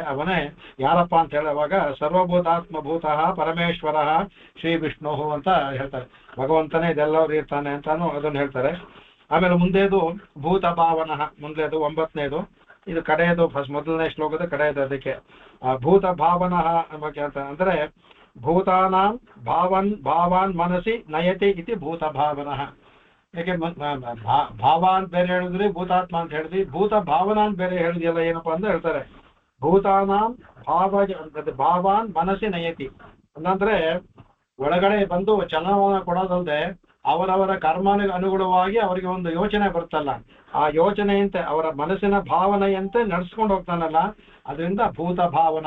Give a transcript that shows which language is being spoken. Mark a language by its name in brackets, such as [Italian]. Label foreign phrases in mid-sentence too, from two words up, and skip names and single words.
[Kannada] ಅವನೇ ಯಾರಪ್ಪ ಅಂತ ಹೇಳುವಾಗ [Sanskrit] ಸರ್ವಭೂತಾತ್ಮಭೂತ ಪರಮೇಶ್ವರ ಶ್ರೀ ವಿಷ್ಣು [Kannada] ಅಂತ ಹೇಳ್ತಾರೆ. ಭಗವಂತನೇ ಇದೆಲ್ಲರೂ ಇರ್ತಾನೆ ಅಂತಾನು ಅದನ್ನ ಹೇಳ್ತಾರೆ. ಆಮೇಲೆ ಮುಂದೇದು ಭೂತ ಭಾವನ, ಮುಂದೇದು 9ನೇದು, ಇದು ಕಡೆಯದು, ಮೊದಲನೇ ಶ್ಲೋಕದ ಕಡೆಯದು. ಅದಕ್ಕೆ ಭೂತ ಭಾವನ ಬಗ್ಗೆ ಅಂತ ಅಂದ್ರೆ [Sanskrit] ಭೂತಾನಾಂ ಭಾವಾನ್ ಮನಸ್ಸಿ ನಯತಿ ಇತಿ ಭೂತ ಭಾವನ. [Kannada] ಯಾಕೆ ಭಾವ ಅಂತ ಬೇರೆ ಹೇಳಿದ್ರಿ, ಭೂತಾತ್ಮ ಅಂತ ಹೇಳಿದ್ವಿ, ಭೂತ ಭಾವನ ಅಂತ ಬೇರೆ ಹೇಳಿದ್ಯಲ್ಲ ಏನಪ್ಪಾ ಅಂತ ಹೇಳ್ತಾರೆ. [Sanskrit] ಭೂತಾನಾಂ ಭಾವಾನ್ ಮನಸ್ಸಿ ನಯತಿ. [Kannada] ಅಂದ್ರೆ ಒಳಗಡೆ ಬಂದು ಚಲನವಲನ ಕೊಡೋದಲ್ಲದೆ ಅವರವರ ಕರ್ಮನಿಗೆ ಅನುಗುಣವಾಗಿ ಅವರಿಗೆ ಒಂದು ಯೋಚನೆ ಬರುತ್ತಲ್ಲ, ಆ ಯೋಚನೆಯಂತೆ ಅವರ ಮನಸ್ಸಿನ ಭಾವನೆಯಂತೆ ನಡ್ಸ್ಕೊಂಡು ಹೋಗ್ತಾನಲ್ಲ, ಅದರಿಂದ ಭೂತ ಭಾವನ.